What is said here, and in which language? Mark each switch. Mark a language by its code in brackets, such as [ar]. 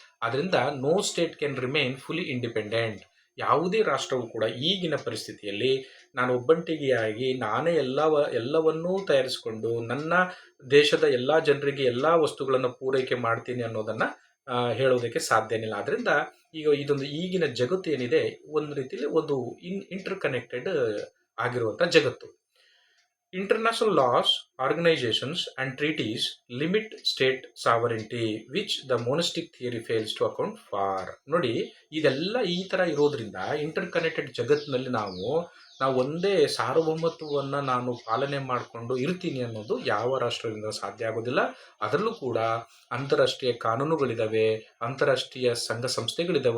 [kn] ಆದ್ದರಿಂದ [en] No state can remain fully independent. [kn] ಯಾವುದೇ ರಾಷ್ಟ್ರವು ಕೂಡ ಈಗಿನ ಪರಿಸ್ಥಿತಿಯಲ್ಲಿ ನಾನು ಒಬ್ಬಂಟಿಗೆಯಾಗಿ ನಾನೇ ಎಲ್ಲವನ್ನೂ ತಯಾರಿಸಿಕೊಂಡು ನನ್ನ ದೇಶದ ಎಲ್ಲ ಜನರಿಗೆ ಎಲ್ಲ ವಸ್ತುಗಳನ್ನು ಪೂರೈಕೆ ಮಾಡ್ತೀನಿ ಅನ್ನೋದನ್ನು ಹೇಳೋದಕ್ಕೆ ಸಾಧ್ಯನೇ ಇಲ್ಲ. ಆದ್ದರಿಂದ ಇದೊಂದು ಈಗಿನ ಜಗತ್ತು ಏನಿದೆ ಒಂದು ರೀತಿಯಲ್ಲಿ ಒಂದು ಇಂಟರ್ ಕನೆಕ್ಟೆಡ್ ಆಗಿರುವಂಥ ಜಗತ್ತು. [en] International laws, organizations and treaties limit state sovereignty which the monistic theory fails to account for. [kn] ನೋಡಿ, ಇದೆಲ್ಲ ಈ ಥರ ಇರೋದ್ರಿಂದ ಇಂಟರ್ ಕನೆಕ್ಟೆಡ್ ಜಗತ್ತಿನಲ್ಲಿ ನಾವು ಒಂದೇ ಸಾರ್ವಭೌಮತ್ವವನ್ನು ನಾನು ಪಾಲನೆ ಮಾಡಿಕೊಂಡು ಇರ್ತೀನಿ ಅನ್ನೋದು ಯಾವ ರಾಷ್ಟ್ರದಿಂದ ಸಾಧ್ಯ ಆಗೋದಿಲ್ಲ. ಅದರಲ್ಲೂ ಕೂಡ ಅಂತಾರಾಷ್ಟ್ರೀಯ ಕಾನೂನುಗಳಿದ್ದಾವೆ, ಅಂತಾರಾಷ್ಟ್ರೀಯ ಸಂಘ ಸಂಸ್ಥೆಗಳಿದ್ದಾವೆ.